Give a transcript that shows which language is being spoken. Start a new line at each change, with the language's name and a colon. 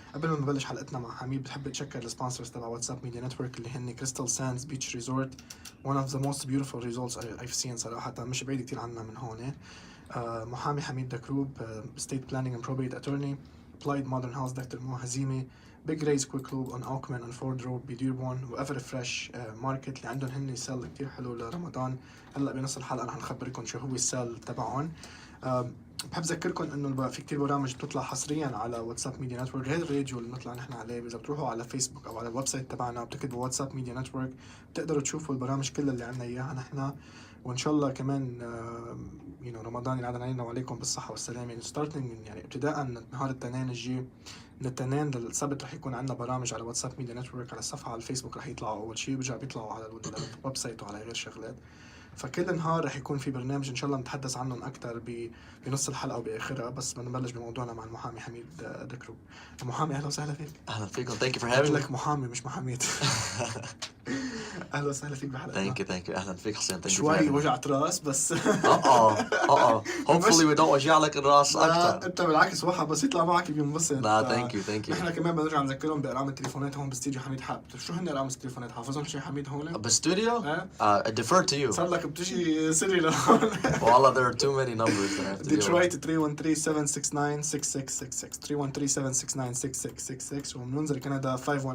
Arabic: قبل ما نبلش حلقتنا مع حميد بحب اتشكر السبونسرز تبع واتساب ميديا نتورك اللي هن كريستال ساندز بيتش ريزورت،
English: one of the most beautiful resorts I've seen
Arabic: صراحة، مش بعيد كتير عنا من هون. محامي حميد دكروب، Estate Planning and Probate Attorney، Applied Modern House دكتور مو هزيمة، Big Race Quick Lube on Oakman and Ford Road بديربون، وأفر فريش ماركت اللي عندهم هن سيل كتير حلو لرمضان. هلأ بنص الحلقة رح نخبركم شو هو السيل تبعهم. بحب أذكركم إنه في كتير برامج بتطلع حصرياً على واتساب ميديا نتورك، غير الراديو اللي نطلع نحن عليه. إذا بتروحوا على فيسبوك أو على الويب سايت تبعنا وبتكتبوا واتساب ميديا نتورك بتقدروا تشوفوا البرامج كلها اللي عنا إياها نحن. وإن شاء الله كمان رمضان ينعاد علينا وعليكم بالصحة والسلامة. يعني ابتداء نهار الاثنين الجاي من الاثنين للسبت رح يكون عندنا برامج على واتساب ميديا نتورك على الصفحة على الفيسبوك، رح يطلعوا أول شيء وبرجع بيطلعوا على الويب سايت وعلى غير شغلات. فكل نهار رح يكون في برنامج إن شاء الله نتحدث عنهم أكتر بنص الحلقة وبآخرها. بس بنبلش بموضوعنا مع المحامي حميد دكروب. المحامي أهلا وسهلا فيك. أهلا فيكم.
English: Thank you for having me.
Arabic: لك محامي مش محاميد. أهلا وسهلا فيك بحلقتنا.
English: Thank you.
Arabic: أهلا فيك حسين. شوي وجعت راس بس.
English: Hopefully we don't
Arabic: وجع لك الراس أكتر. أنت بالعكس واحد بس يطلع معك بينبسط. لا
English: thank you.
Arabic: نحن كمان بنرجع نذكرهم بأرقام التليفونات هون باستديو حميد. حاب شو هن أرقام التليفونات؟ حافظهم شيء حميد هون؟ باستوديو؟
English: I defer to you.
Arabic: صار لك بتجي سري لهون.
English: والله there are too many numbers that I have to deal with.
Arabic: Detroit 313-769-6666 313-769-6666 ومن وينزر كندا 519-256-1023.